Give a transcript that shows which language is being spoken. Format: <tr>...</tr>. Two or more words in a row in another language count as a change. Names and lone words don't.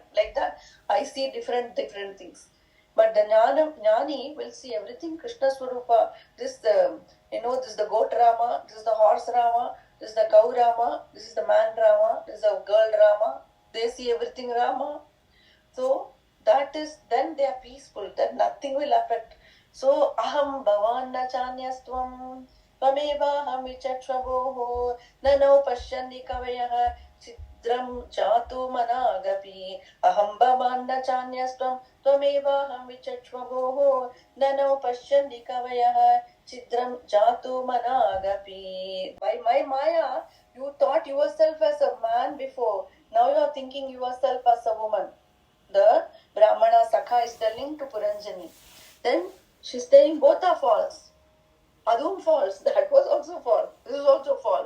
<en>Like that, I see different things. But the Jnani will see everything</en> <sa>Krishna Swarupa.</sa> <en>This is the goat Rama, this is the horse Rama, this is the cow Rama, this is the man Rama, this is the girl Rama. They see everything Rama. So that is, then they are peaceful, then nothing will affect.</en> <sa>So aham bhavanna chanyastvam tvamevaham viṣṇoḥ nanau paśyandi kavayah chidram chatu managapi aham bhavanna chanyastvam tvamevaham viṣṇoḥ nanau paśyandi kavayah chidram chatu managapi.</sa> <en>By my maya, you thought yourself as a man before. Now you are thinking yourself as a woman. The Avignyata Sakha is telling to Purañjani. Then she's saying both are false. Adum false. That was also false. This is also false.</en>